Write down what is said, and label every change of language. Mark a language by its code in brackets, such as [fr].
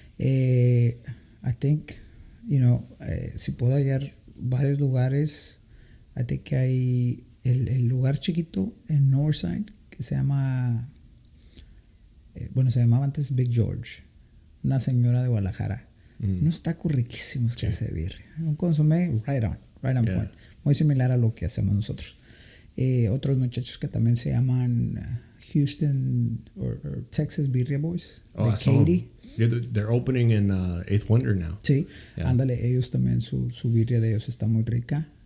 [en] I think, you know, [es] si puedo hallar varios lugares, [en] I think [es] que hay el lugar chiquito en Northside que se llama, bueno, se llamaba antes Big George, una señora de Guadalajara. Unos tacos riquísimos que hace birria. Un consomé [en] right on point. [es] Muy similar a lo que hacemos nosotros. Otros muchachos que también se llaman Houston or Texas Birria Boys. Oh, de Katy. [en] They're opening in Eighth Wonder now. [es] Sí, [en] Yeah. [es] ándale, ellos también, su birria de ellos está muy rica.